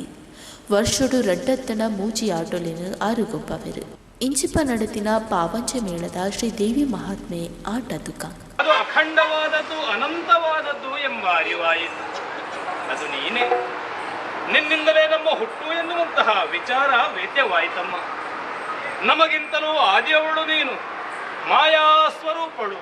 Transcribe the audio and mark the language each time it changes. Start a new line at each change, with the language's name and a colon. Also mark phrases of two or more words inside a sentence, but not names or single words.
Tulu: ವರ್ಷಡು ರಡ್ಡತ್ತನ ಮೂಜಿ ಆಟೋಲೆನು ಆರುಗೊಬ್ಬವೆರು ಇಂಚಿಪ ನಡತಿನ ಪಾವಂಚ ಮೇಳದ ಶ್ರೀ ದೇವಿ ಮಹಾತ್ಮೆ ಆಟ ದುಃಖ
Kannada: ಅದು ಅಖಂಡವಾದದ್ದು ಅನಂತವಾದದ್ದು ಎಂಬ ಅರಿವಾಯಿತು. ಅದು ನೀನೇ, ನಿನ್ನಿಂದಲೇ ನಮ್ಮ ಹುಟ್ಟು ಎನ್ನುವಂತಹ ವಿಚಾರ ವೇದ್ಯವಾಯಿತಮ್ಮ. ನಮಗಿಂತಲೂ ಆದಿಯವಳು ನೀನು, ಮಾಯಾ ಸ್ವರೂಪಳು.